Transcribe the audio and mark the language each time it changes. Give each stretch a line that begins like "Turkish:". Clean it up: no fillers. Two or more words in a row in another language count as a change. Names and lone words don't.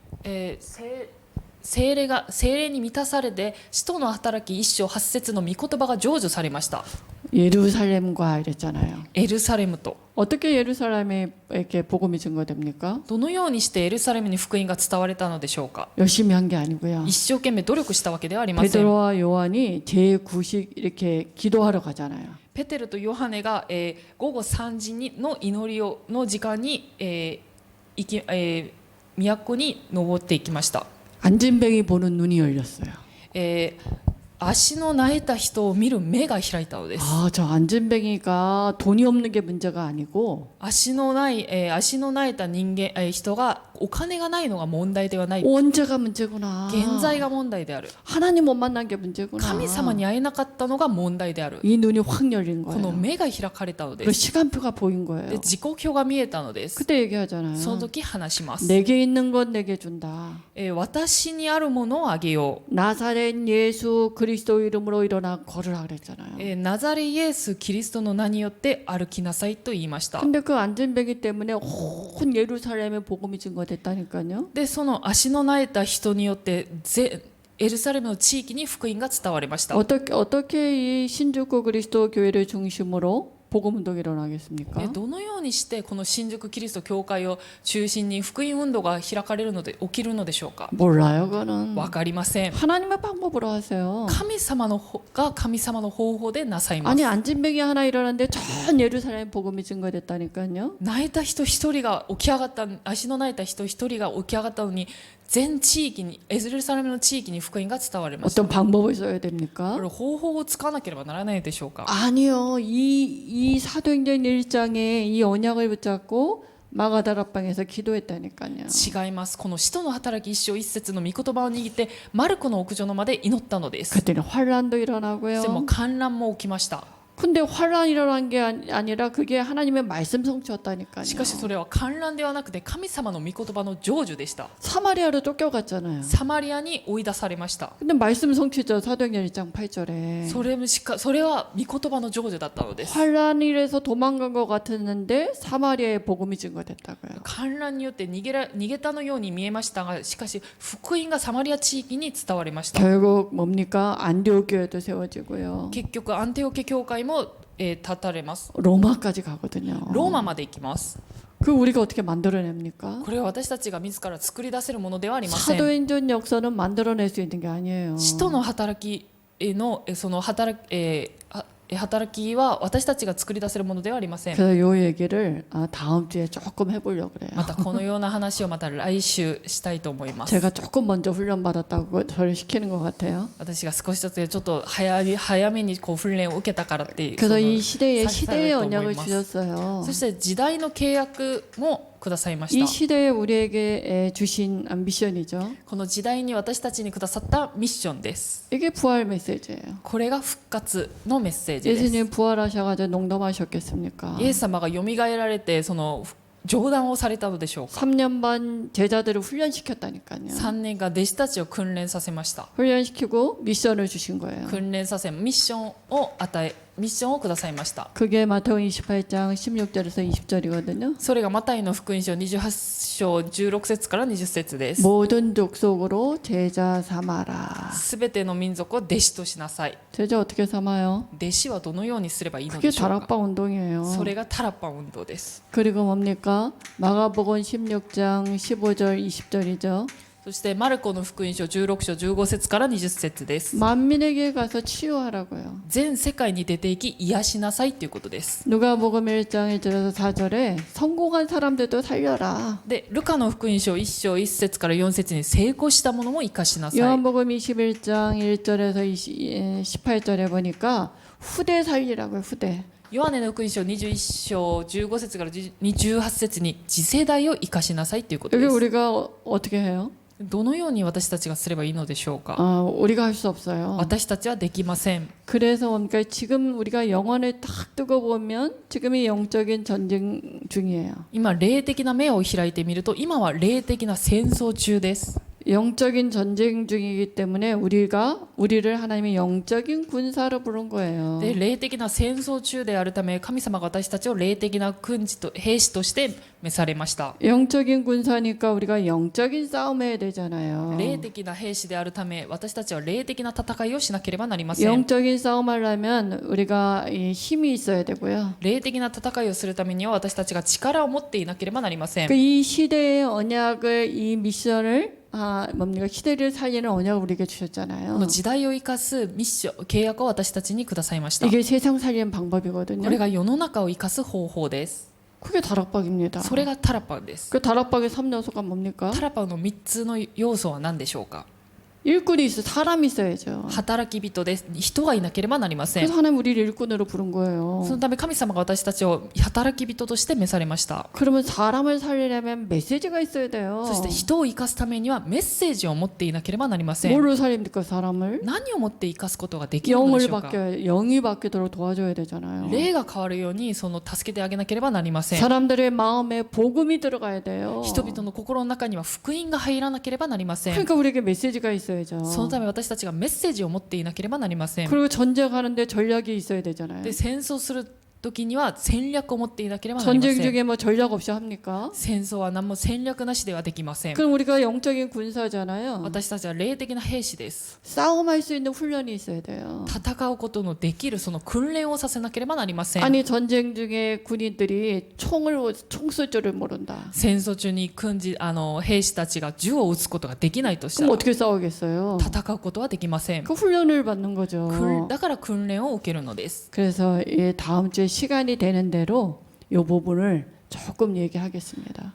Japanese: 聖霊に満たされて使徒の働き1章8節の御言葉が成就されました。
Korean: 예루살렘과 이랬잖아요.
Japanese: エルサレムと
Korean: 어떻게 예루살렘에 이렇게 복음이 증거됩니까?
Japanese: どのようにしてエルサレムに福音が伝われたのでしょうか。
Korean: 열심히 한 게 아니고요.
Japanese: 一生懸命努力したわけではありません。
Korean: 베드로와 요한이 제9식 이렇게 기도하러 가잖아요.
Japanese: ペテルとヨハネが、午後3時にの祈りをの時間に、都に登っていきました。
Korean: 안진뱅이 보는 눈이 열렸어요.
Japanese: 足の苗えた人を見る目が開いたのです。
Korean: 아, 저 안진뱅이가 돈이 없는 게 문제가 아니고
Japanese: 足の苗えた人間、人がお金がないのが問題ではない。
Korean: 원죄가 문제구나.
Japanese: 現在が問題である。
Korean: 하나님 못 만난 게 문제구나.
Japanese: 神様に会えなかったのが問題である。
Korean: 이 눈이 확 열린
Japanese: この
Korean: 거예요.
Japanese: 目が開かれたので
Korean: 그
Japanese: す。
Korean: 시간표가 보인
Japanese: で
Korean: 거예요.
Japanese: 時刻表が見えたのです。
Korean: 그때 얘기하잖아요.
Japanese: その時話します。
Korean: 내게 있는 건 내게 준다.
Japanese: 私にあるものをあげよう。
Korean: 나사렛 예수 그리스도 이름으로 일어나 걸으라 그랬잖아요.
Japanese: ナザレイエスキリストの名によって歩きなさいと言いました。
Korean: 근데 그 안진뱅이 때문에 온 예루살렘에 복음이 증거됐다니까요.
Japanese: でその足の苗えた人によってエルサレムの地域に福音が伝わりました。
Korean: 어떻게 이 신주쿠 그리스도 교회를 중심으로 복음 운동이 일어나겠습니까?
Japanese: どのようにしてこの新宿キリスト教会を中心に福音運動が開かれるので起きるのでしょうか。
Korean: 몰라요, 그거는.
Japanese: わかりません。
Korean: 하나님의 방법으로 하세요.
Japanese: 神様の方法でなさいます。
Korean: 아니 안진뱅이 하나 일어났는데 전 예루살렘 복음이 증거됐다니까요.
Japanese: 泣いた人一人が起き上がった、足の泣いた人一人が起き上がったのに全地域にエルサレムの地域に福音が伝わりました。
Korean: 어떤 방법을 써야 됩니까?
Japanese: これ方法を使わなければならないでしょうか。
Korean: 아니요. 이 사도행전 1장에 이 언약을 붙잡고 마가다락방에서 기도했다니까요.
Japanese: 違います。この使徒の働き一章一節の御言葉を握ってマルコの屋上の間で祈ったのです。
Korean: 그때는 환란도
Japanese: そしても
Korean: 일어나고요.
Japanese: 観覧も起きました。
Korean: 근데 환란 일어난 게 아니라 그게 하나님의 말씀 성취였다니까요.
Japanese: しかしそれは観覧ではなくて神様の御言葉の成就でした。
Korean: 사마리아로 쫓겨갔잖아요.
Japanese: サマリアに追い出されました。
Korean: 근데 말씀 성취죠. 사도행전 1장 8절에.
Japanese: それは御言葉の成就だったのです。
Korean: 환란일에서 도망간 것 같았는데 사마리아에 복음이 증거됐다고요.
Japanese: 観覧によって逃げたのように見えましたが、しかし福音がサマリア地域に伝わりました。
Korean: 결국 뭡니까? 안디옥 교회도 세워지고요.
Japanese: 結局アンティオケ教会も、立たれます。
Korean: 로마까지 가거든요.
Japanese: ローマまで行きます。
Korean: 그 우리가 어떻게 만들어냅니까?
Japanese: これは私たちが自ら作り出せるものではありません。
Korean: 사도행전 역사는 만들어낼 수 있는 게 아니에요.
Japanese: 使徒の働きのその働きは私たちが作り出せるものではありません。
Korean: 그래서 요 얘기를 다음 주에 조금 해보려고 그래요.
Japanese: またこのような話をまた来週したいと思います。
Korean: 제가 조금 먼저 훈련 받았다고 저를 시키는 것 같아요.
Japanese: 私が少しずつちょっと早めにこう訓練を受けたからっていう。
Korean: 그래서 이
Japanese: され
Korean: 시대의
Japanese: ると思い
Korean: 언약을
Japanese: ます。
Korean: 주셨어요.
Japanese: そして時代の契約もくださいまし
Korean: 이
Japanese: た。
Korean: 시대에 우리에게 주신 미션이죠.
Japanese: この時代に私たちにくださったミッションです。
Korean: 이게 부활 메시지예요.
Japanese: これが復活のメッセージです。
Korean: 예수님 부활하셔가지고 농담하셨겠습니까?
Japanese: イエス様がよみがえられてその冗談をされたのでしょうか。
Korean: 3년 반 제자들을 훈련시켰다니까요.
Japanese: 3 年間弟子たちを訓練させました。
Korean: 훈련시키고 미션을 주신 거예요.
Japanese: 訓練させミッションをくださいました。
Korean: 그게 마태복음 28장 16절에서 20절이거든요.
Japanese: それがマタイの福音書28章16節から20節です。
Korean: 모든 족속으로 제자 삼아라.
Japanese: すべての民族を弟子としなさい。
Korean: 제자 어떻게 삼아요?
Japanese: 弟子はどのようにすればいいの
Korean: 그게
Japanese: でしょうか。
Korean: 다락방 운동이에요.
Japanese: それがタラッパ運動です。
Korean: 그리고 뭡니까? 마가복음 16장 15절 20절이죠.
Japanese: そしてマルコの福音書16章15節から20節です。
Korean: 만민에게 가서 치유하라고요.
Japanese: 全世界に出て行き癒しなさいということです。
Korean: 누가복음 1장 1절에서 4절에 성공한 사람들도 살려라.
Japanese: でルカの福音書1章1節から4節に成功したものも生かしなさい。
Korean: 요한복음 21장 1절에서 18절에 보니까 후대 살리라고요. 후대.
Japanese: ヨハネの福音書21章15節から18節に次世代を生かしなさいということで
Korean: 여기
Japanese: す。
Korean: 우리가 어떻게 해요?
Japanese: どのように私たちがすればいいのでしょうか。
Korean: 우리가 할 수 없어요.
Japanese: 私たちはできません。
Korean: 그래서 그러니까 지금 우리가 영혼을 딱 뜨고 보면 지금이 영적인 전쟁 중이에요.
Japanese: 今霊的な目を開いてみると今は霊的な戦争中です。
Korean: 영적인 전쟁 중이기 때문에 우리를 하나님의 영적인 군사로 부른 거예요.
Japanese: で霊的な戦争中であるため神様が私たちを霊的な軍事と兵士として召されました。
Korean: 영적인 군사니까 우리가 영적인 싸움해야 되잖아요.
Japanese: 霊的な兵士であるため私たちは霊的な戦いをしなければなりません。
Korean: 영적인 싸움하려면 우리가 이 힘이 있어야 되고요.
Japanese: 霊的な戦いをするためには私たちが力を持っていなければなりません。
Korean: 이 시대의 언약을 이 미션을 뭡니까 시대를 살리는 언약을 우리에게
Japanese: こ
Korean: 주셨잖아요.
Japanese: の時代を生かすミッション契約を私たちにくださいました。
Korean: 이게 세상 살리는
Japanese: こ
Korean: 방법이거든요.
Japanese: れが世の中を生かす方法です。
Korean: 그게 다락방입니다.
Japanese: それがタラパです。
Korean: 그 다락방의 3요소가 뭡니까?
Japanese: タラパの3つの要素は何でしょうか。
Korean: 일꾼이 있어 사람이 있어야죠.
Japanese: 働き人です。人がいなければなりません。
Korean: 그래서 하나님 우리를 일꾼으로 부른 거예요.
Japanese: そのため神様が私たちを働き人として召されました。
Korean: 그러면 사람을 살리려면 메시지가 있어야 돼요.
Japanese: そして人を生かすためにはメッセージを持っていなければなりません。
Korean: 뭘로 살립니까 사람을?
Japanese: 何を持って生かすことができるので
Korean: 영을
Japanese: しょうか。
Korean: 영이 바뀌도록 도와줘야 되잖아요.
Japanese: 霊が変わるようにその助けてあげなければなりません。
Korean: 사람들의 마음에 복음이 들어가야 돼요.
Japanese: 人々の心の中には福音が入らなければなりません。
Korean: 그러니까 우리에게 메시지가 있어야죠.
Japanese: そのため私たちがメッセージを持っていなければなりません。
Korean: 그리고 전쟁하는데 전략이 있어야 되잖아요.
Japanese: で戦争する時には戦略を持っていなければなりま
Korean: 전쟁
Japanese: せん。
Korean: 중에 뭐 전략 없이 합니까?
Japanese: 戦争は何も戦略なしではできません。
Korean: 그럼 우리가 영적인 군사잖아요.
Japanese: 私たちは霊的な兵士です。
Korean: 싸움할 수 있는 훈련이 있어야 돼요.
Japanese: 戦うことのできるその訓練をさせなければなりません。
Korean: 아니 전쟁 중에 군인들이 총 쏠 줄을 모른다.
Japanese: 戦争中に兵士たちが銃を撃つことができないとした
Korean: 그럼
Japanese: ら
Korean: 어떻게 싸우겠어요?
Japanese: 戦うことはできません。
Korean: 그 훈련을 받는 거죠.
Japanese: だから訓練を受けるのです。
Korean: 그래서 이 다음 주에 시간이 되는 대로 이 부분을 조금 얘기하겠습니다.